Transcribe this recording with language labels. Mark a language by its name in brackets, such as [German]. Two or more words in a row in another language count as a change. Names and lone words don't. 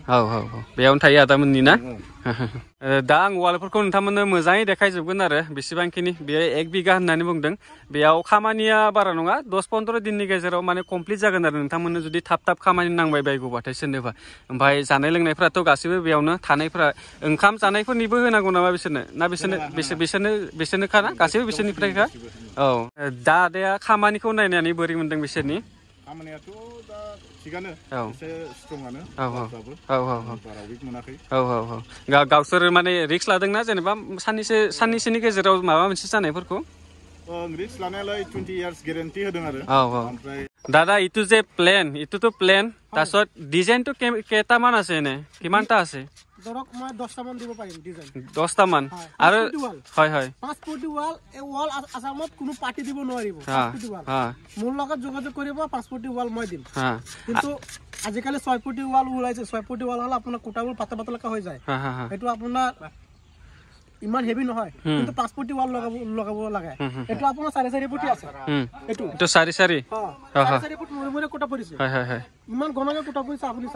[Bodo] बेयावनो थायो आदामोननि ना दा आं वालफोरखौ नोंथांमोननो मोजाङै देखायजोबगोन आरो बेसेबांखिनि बेयो 1 बिघा होननानै बुंदों बेयाव खामानिया बारा नङा 10-15 दिननि गेजेराव माने कमप्लिट जागोन आरो नोंथांमोननो जुदि थाब खामानि नांबाय बायगौबाथाय सोरनोबा ओमफ्राय जानाय लोंनायफोराथ' गासिबो बेयावनो थानायफोरा ओंखाम जानायफोरनिबो होनांगौ नामा बिसोरनो ना बिसोरनो खाना गासिबो बिसोरनिफ्रायखा औ दा आदाया खामानिखौ नायनानै बोरै मोनदों बिसोरनि खामानियाथ' दा थिगानो एसे स्ट्रंआनो बारा उइक मोनाखै गावसोर माने रिक्स लादोंना जेनेबा साननैसोनि गेजेराव माबा मोनसे जानायफोरखौ रिक्स लानायालाय 20 [English] years guarantee [Bodo] होदों आरो ओमफ्राय [Assamese] দাদা ইটো যে প্লেন ইটোতো প্লেন তাৰছত ডিজাইনটো কেইটামান আছে এনে কিমানটা আছে ধৰক মই 10টা মান দিব পাৰিম ডিজাইন 10টা মান আৰু হয় 5 ফুটি ওয়াল এই ওয়াল আসামত কোনো পাৰ্টি দিব নোৱাৰিব 5 ফুটি ওয়াল মোৰ লগত যোগাযোগ কৰিব 5 ফুটি ওয়াল মই দিম কিন্তু আজিকালি 6 ফুটি ওয়াল ওলাইছে 6 ফুটি ওয়াল হল আপোনাৰ কোটাবোৰ পাতা পাতলকা হৈ যায় এটো আপোনাৰ ইমান হেভি নহয় কিন্তু 5 ফুটি ওয়াল লগাব লাগে এটো আপোনাৰ 4.5 ফুটি আছে এটো 4.5 4.5 ফুট মুৰে কোটা পৰিছে হয় হয় হয় ইমান ঘনকে কোটা পৰিছে আপুনি চাওক